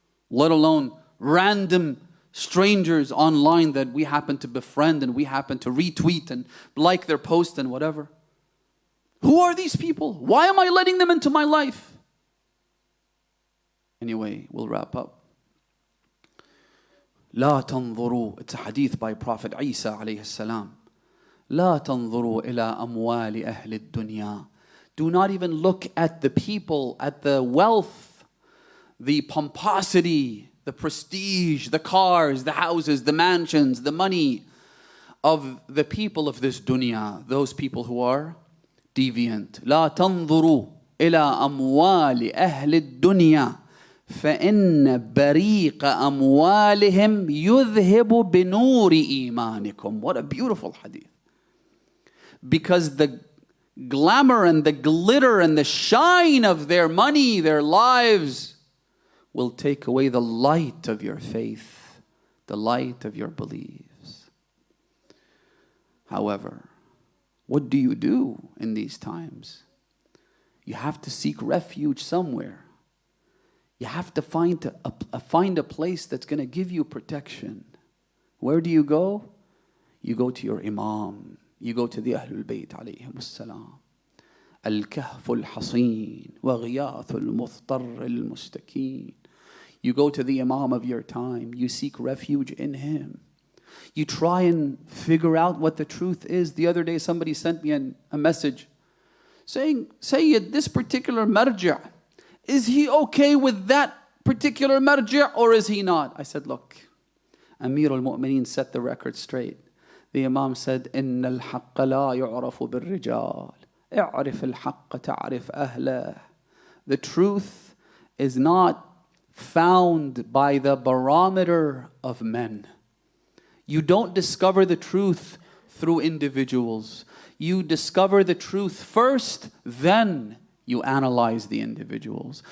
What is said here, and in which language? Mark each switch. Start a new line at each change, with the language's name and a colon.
English: Let alone random strangers online that we happen to befriend and we happen to retweet and like their post and whatever. Who are these people? Why am I letting them into my life? Anyway, we'll wrap up.
Arabic: لا تنظروا.
English: It's a hadith by Prophet Isa alayhi salam.
Arabic: لا تنظروا إلى أموال أهل الدنيا.
English: Do not even look at the people, at the wealth, the pomposity, the prestige, the cars, the houses, the mansions, the money of the people of this dunya, those people who are deviant.
Arabic: لا تنظروا إلى أموال أهل الدنيا فإن بريق أموالهم يذهب بنور إيمانكم.
English: What a beautiful hadith. Because the glamour and the glitter and the shine of their money, their lives, will take away the light of your faith, the light of your beliefs. However, what do you do in these times? You have to seek refuge somewhere. You have to find a place that's going to give you protection. Where do you go? You go to your Imam. You go to the Ahlul Bayt alayhim as-salam. Al-Kahf al-Hasin wa Ghiyath al-Muthtar al-Mustakeen. You go to the Imam of your time. You seek refuge in him. You try and figure out what the truth is. The other day somebody sent me a message saying, Sayyid, this particular marja', is he okay with that particular marja' or is he not? I said, look, Amir al-Mu'mineen set the record straight. The Imam said,
Arabic: إِنَّ الْحَقَّ لَا يُعْرَفُ بِالرِّجَالِ اعْرِفِ الْحَقَّ تَعْرِفْ أَهْلَهِ.
English: The truth is not found by the barometer of men. You don't discover the truth through individuals. You discover the truth first, then you analyze the individuals.